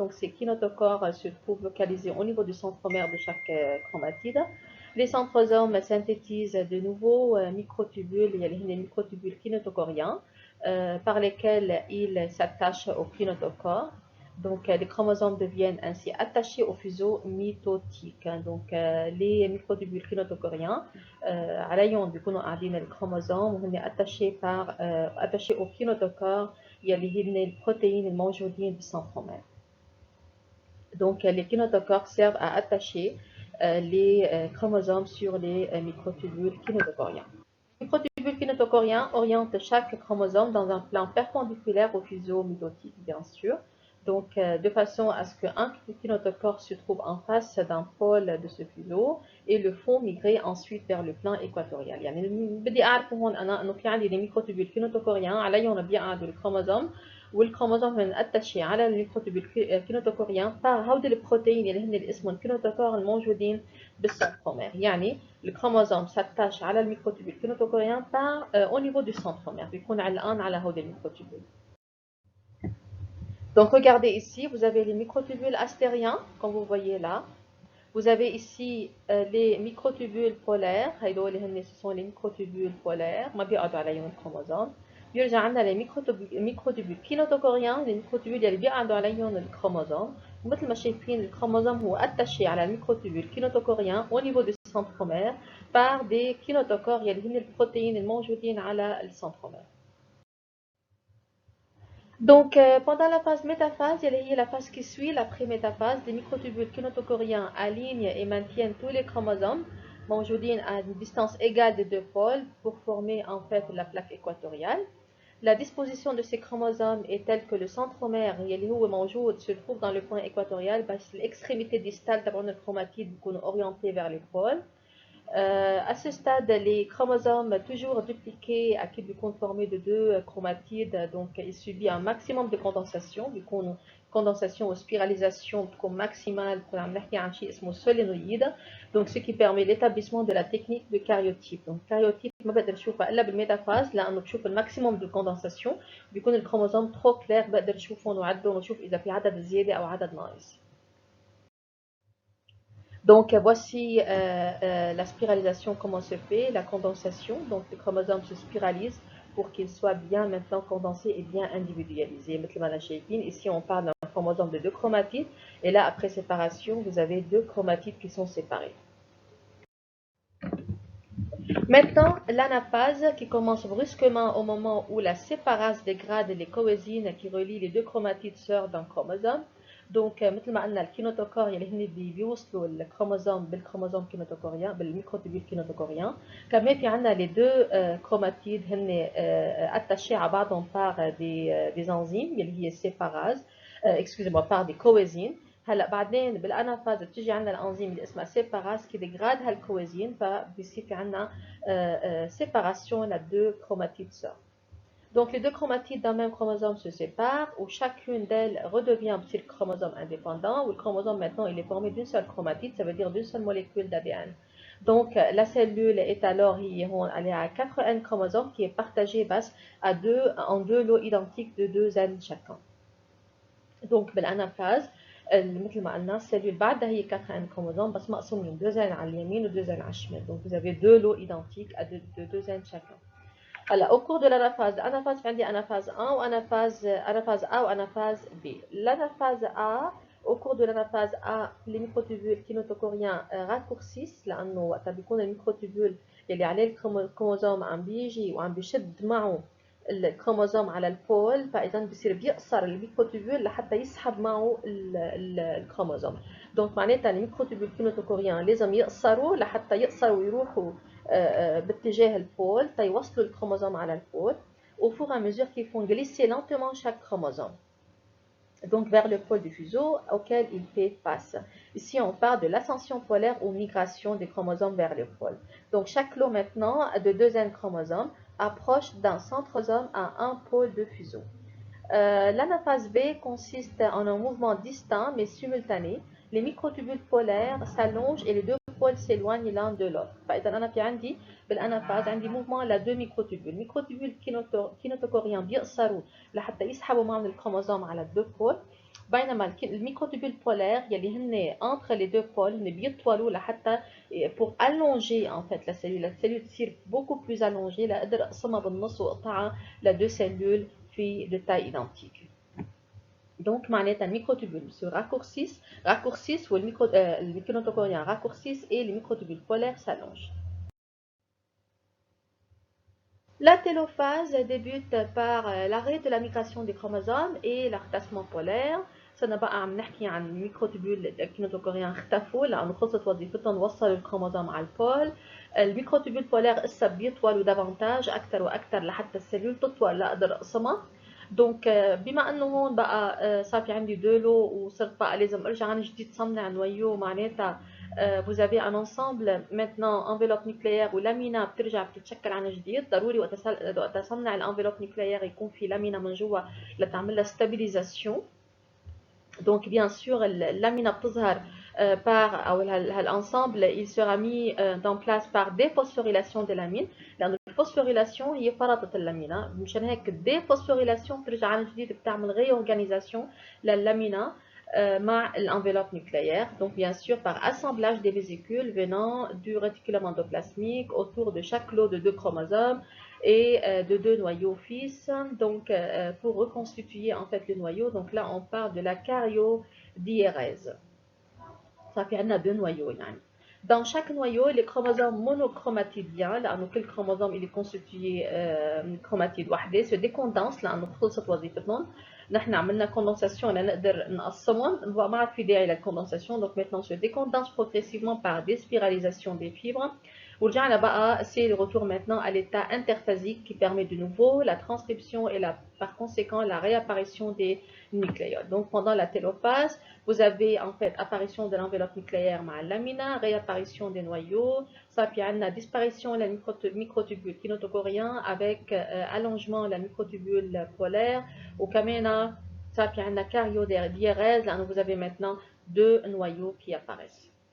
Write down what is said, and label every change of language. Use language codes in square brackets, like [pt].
[fr] Donc, ces kinetochores se trouvent localisés au niveau du centromère de chaque chromatide. Les centrosomes synthétisent de nouveaux microtubules, il y a les microtubules kinetochoriens, par lesquels ils s'attachent aux kinetochores. Donc, les chromosomes deviennent ainsi attachés au fuseau mitotique. [ar] Donc, les microtubules kinetochoriens عليهم بيكونوا قاعدين الكروموزوم وهن [fr] attachés au kinetochore [ar] يلي هن البروتين الموجودين بالسنترومير. [fr] Donc, les kinetochores servent à attacher les chromosomes sur les microtubules kinétochoriens. Les microtubules kinétochoriens orientent chaque chromosome dans un plan perpendiculaire au fuseau mitotique, bien sûr. Donc, de façon à ce qu'un kinetochore se trouve en face d'un pôle de ce fuseau et le font migrer ensuite vers le plan équatorial. [ar] يعني بدي أعرف هون أنا إنه في عندي الميكروتوبيول كينوتوكوريان عليهم بيقعدوا الكروموزوم والكروموزوم هن اتشي على الميكروتوبيول كينوتوكوريان هودي البروتين اللي هن اللي اسمهم كينوتوكور الموجودين بالسنترومير. يعني الكروموزوم s'attache على الميكروتوبيول كينوتوكوريان [fr] au niveau du centromère [ar] بيكون علقان على هودي الميكروتوبيول. [fr] Donc regardez ici, vous avez les microtubules astériens, comme vous voyez là. Vous avez ici les microtubules polaires, ce sont les microtubules polaires, [ar] ما بيقعدوا عليهم الكروموزوم. بيرجع عندنا les microtubules كينوتوكوريان, les microtubules اللي بيقعدوا عليهم الكروموزوم. ومثل ما شايفين الكروموزوم هو attaché على الميكروتوبول كينوتوكوريان [fr] au niveau du [ar] السنترومير [fr] par des kinetochores [ar] اللي هن البروتين الموجودين على السنترومير. [fr] Donc, pendant la phase métaphase, il y a la phase qui suit la pré-métaphase. Les microtubules kinetochoriens alignent et maintiennent tous les chromosomes موجودين à une distance égale des deux pôles pour former en fait la plaque équatoriale. La disposition de ces chromosomes est telle que le centromère [ar] اللي هو موجود [fr] se trouve dans le point équatorial بس l'extrémité distale تبعون الchromatide بيكونوا orientés vers les pôles. À ce stade, les chromosomes toujours dupliqués qui sont formés de deux chromatides, donc il subit un maximum de condensation, une condensation ou spiralisation maximale pour un solénoïde, donc ce qui permet l'établissement de la technique de karyotype. [ar] Donc karyotype, ما بقدر نشوفها إلا بالميتافاز لأنه بشوف الماكسيموم [fr] de condensation [ar] بيكون الكروموسوم [fr] trop clair [ar] بقدر نشوفه ونعده ونشوف إذا في عدد زيادة أو عدد ناقص. [fr] Donc voici la spiralisation, comment se fait, la condensation. Donc les chromosomes se spiralisent pour qu'ils soient bien maintenant condensés et bien individualisés. Ici on parle d'un chromosome de deux chromatides et là après séparation vous avez deux chromatides qui sont séparés. Maintenant l'anaphase qui commence brusquement au moment où la séparase dégrade les coésines qui relient les deux chromatides sœurs d'un chromosome. [ar] Donc مثل ما قلنا الكينوتوكور اللي هن بيوصلوا الكروموزوم بالكروموزوم كينوتوكوريان بالميكروتوبيل كينوتوكوريان. كمان في عندنا [fr] les deux chromatides [ar] هن [fr] attachés à [ar] بعضهم [fr] par des enzymes [ar] اللي هي [fr] séparase excusez-moi par des coésines. [ar] هلا بعدين بالانافاز بتيجي عندنا الانزيم اللي اسمها séparase [fr] qui dégrade [ar] هالكويزين فبيصير في عندنا [fr] séparation de deux chromatides sœurs. Donc les deux chromatides d'un même chromosome se séparent, où chacune d'elles redevient un petit chromosome indépendant, où le chromosome maintenant il est formé d'une seule chromatide, ça veut dire d'une seule molécule d'ADN. Donc la cellule est alors elle est à 4 N chromosomes qui est partagée en deux lots identiques de 2 N chacun. [ar] Donc بالانافاز مثل ما قلنا السيلول بعدها هي [fr] 4 N chromosomes [ar] بس مقسومين 2 N على اليمين و 2 N على الشمال. [fr] Donc vous avez deux lots identiques de 2 N chacun. Alors, au cours de l'anaphase, il y a anaphase 1 ou anaphase A ou anaphase B. L'anaphase A, au cours de l'anaphase A, les microtubules kinetochoriens raccourcissent [ar] لأنه وقتها بيكون الميكروتوبول اللي عليه الكروموزوم عم بيجي وعم بيشد معه الكروموزوم على البول فإذا بصير بيقصر الميكروتوبول لحتى يسحب معه الكروموزوم. دونك معناتها الميكروتوبول كينوتوكوريان لازم يقصروا لحتى يقصروا ويروحوا باتجاه البول يوصلوا الكروموزوم على البول [fr] au fur et à mesure qu'ils font glisser lentement chaque chromosome donc vers le pôle du fuseau auquel il fait face. Ici on parle de l'ascension polaire ou migration des chromosomes vers le pôle. Donc chaque lot maintenant de 2 N chromosomes approche d'un centrosome à un pôle de fuseau. L'anaphase B consiste en un mouvement distinct mais simultané. Les microtubules polaires s'allongent et les deux pôles s'éloignent l'un de l'autre. [ar] فإذا أنا في عندي بالأنافاز عندي موفمون على دو ميكروتوبول. ميكروتوبول كينوتوكوريان بيقصروا لحتى يسحبوا معهم الكروموزوم على الدو بول. بينما الميكروتوبول بولار يلي هن [fr] entre les deux pôles [ar] هن بيطولوا لحتى [fr] pour allonger en fait la cellule [ar] تصير [fr] beaucoup plus allongée [ar] لأقدر أقسمها بالنص وأقطعها لدو [fr] cellules de taille identique. Donc, les microtubules se raccourcissent ou les kinetochoriens raccourcissent et les microtubules polaires s'allongent. La télophase débute par l'arrêt de la migration des chromosomes et l'artassement polaire. [ar] سنبقى عم نحكي عن الميكروتوبول الكينوتوكوريان اختفوا لأنه خلصت وظيفتهم وصلوا الكروموزوم على البول. الميكروتوبول بولار هسه بيطولوا دافانتاج أكثر وأكثر لحتى السيلول تطول لأقدر أقسمها. دونك بما انه هون بقى صار في عندي دو لو وصرت بقى لازم ارجع عن جديد صنع نويو معناتها [fr] vous avez un ensemble maintenant enveloppe nucléaire [ar] و لامينا بترجع بتتشكل عن جديد. ضروري وقت اصنع الانفلوب نيوكليير يكون في لامينا من جوا لتعمل لها stabilisation. [fr] Donc bien sûr l'amina بتظهر par او هالensemble il sera mis en place par déphosphorylation de l'amine [ar] لأن الفوسفوريلاسيون هي فرطت اللامينا. مشان هيك الديفوسفوريلاسيون بترجع عن جديد بتعمل réorganisation لللامينا مع [fr] l'enveloppe nucléaire. Donc bien sûr par assemblage des vésicules venant du réticulum endoplasmique autour de chaque lot de deux chromosomes et de deux noyaux fils. Donc pour reconstituer en fait le noyau, donc là on parle de la caryodiérèse. Ça fait deux noyaux يعني. Dans chaque noyau, les chromosomes monochromatidiens, لأنه كل chromosome il est constitué chromatide واحدة se décondensent [ar] لأنه خلصت وظيفتهم. نحن عملنا condensation لنقدر نقسمهم، ما عاد في داعي للcondensation. [fr] Donc maintenant se décondense progressivement par déspiralisation des fibres. [ar] ورجعنا بقى [fr] c'est le retour maintenant à l'état interphasique qui permet de nouveau la transcription et par conséquent la réapparition des nucléoles. Donc pendant la télophase, vous avez en fait apparition de l'enveloppe nucléaire مع lamina, réapparition des noyaux, ça puis on a disparition de la microtubule kinotogorien avec allongement de la microtubule polaire, au kamena, ça puis on a cariodiérèse, là vous avez maintenant deux noyaux qui apparaissent.